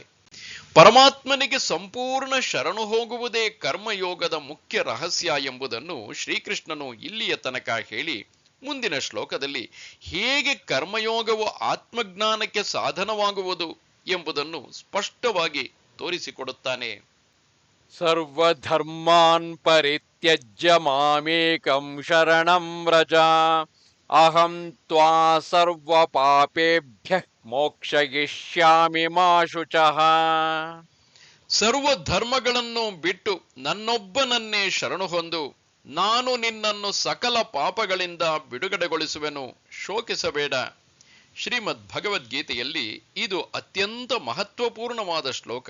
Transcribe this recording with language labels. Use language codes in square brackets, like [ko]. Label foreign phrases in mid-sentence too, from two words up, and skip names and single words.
[kn] ಪರಮಾತ್ಮನಿಗೆ ಸಂಪೂರ್ಣ ಶರಣು ಹೋಗುವುದೇ ಕರ್ಮಯೋಗದ ಮುಖ್ಯ ರಹಸ್ಯ ಎಂಬುದನ್ನು ಶ್ರೀಕೃಷ್ಣನು ಇಲ್ಲಿಯ ತನಕ ಹೇಳಿ ಮುಂದಿನ ಶ್ಲೋಕದಲ್ಲಿ ಹೇಗೆ ಕರ್ಮಯೋಗವು ಆತ್ಮಜ್ಞಾನಕ್ಕೆ ಸಾಧನವಾಗುವುದು ಎಂಬುದನ್ನು ಸ್ಪಷ್ಟವಾಗಿ ತೋರಿಸಿಕೊಡುತ್ತಾನೆ. [sa] ಸರ್ವಧರ್ಮಾನ್ ಪರಿತ್ಯಜ್ಯ ಮಾಮೇಕಂ ಶರಣಂ ವ್ರಜ ಅಹಂ ತ್ವಾ ಸರ್ವ ಪಾಪೇಭ್ಯಃ ಮೋಕ್ಷಯಿಷ್ಯಾಮಿ ಮಾ ಶುಚಃ. [kn] ಸರ್ವ ಧರ್ಮಗಳನ್ನು ಬಿಟ್ಟು ನನ್ನೊಬ್ಬನನ್ನೇ ಶರಣು ಹೊಂದು, ನಾನು ನಿನ್ನನ್ನು ಸಕಲ ಪಾಪಗಳಿಂದ ಬಿಡುಗಡೆಗೊಳಿಸುವೆನು, ಶೋಕಿಸಬೇಡ. ಶ್ರೀಮದ್ ಭಗವದ್ಗೀತೆಯಲ್ಲಿ ಇದು ಅತ್ಯಂತ ಮಹತ್ವಪೂರ್ಣವಾದ ಶ್ಲೋಕ.